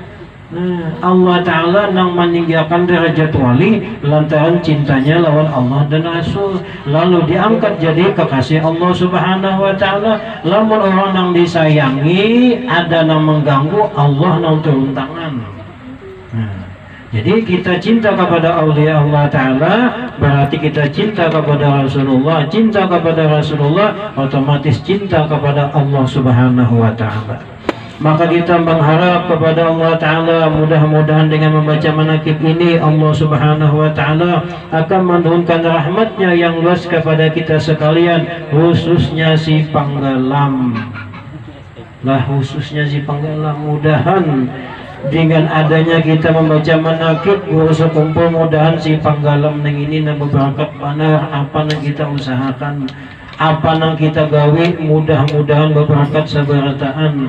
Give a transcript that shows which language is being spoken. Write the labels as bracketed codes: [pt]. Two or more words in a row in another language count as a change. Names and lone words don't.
[bjn] Allah Ta'ala nang meninggikan derajat wali lantaran cintanya lawan Allah dan Rasul, lalu diangkat jadi kekasih Allah [ar] سبحانه وتعالى. [bjn] Lamun orang nang disayangi ada nang mengganggu, Allah nang turun tangan. [id] Jadi kita cinta kepada aulia Allah Ta'ala berarti kita cinta kepada Rasulullah. Cinta kepada Rasulullah otomatis cinta kepada Allah [ar] سبحانه وتعالى. [id] Maka kita mengharap kepada Allah Ta'ala mudah-mudahan dengan membaca manaqib ini Allah [ar] سبحانه وتعالى [id] akan menurunkan rahmatnya yang luas kepada kita sekalian, khususnya si Panggalam. [bjn] Khususnya si Panggalam, mudahan dengan adanya kita membaca manaqib guru sekumpul, mudahan si Panggalam neng ini na berberkat benar apa yang kita usahakan, apa yang kita gawe, mudah-mudahan berberkat seberataan.